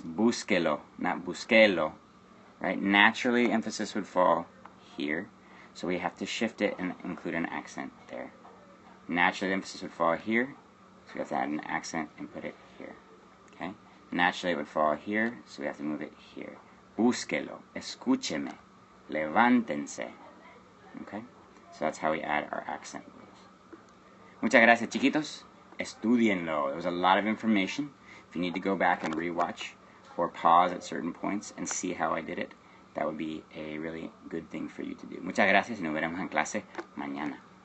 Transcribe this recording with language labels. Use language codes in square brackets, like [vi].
[en] Búsquelo, not busquelo. Right? Naturally, emphasis would fall here, so we have to shift it and include an accent there. Naturally, the emphasis would fall here, so we have to add an accent and put it here. Okay? Naturally, it would fall here, so we have to move it here. [es] Búsquelo, escúcheme, levántense. [en] Okay? So that's how we add our accent rules. [es] Muchas gracias, chiquitos. Estudienlo. [en] There was a lot of information. If you need to go back and rewatch or pause at certain points and see how I did it, that would be a really good thing for you to do. [es] Muchas gracias y nos veremos en clase mañana.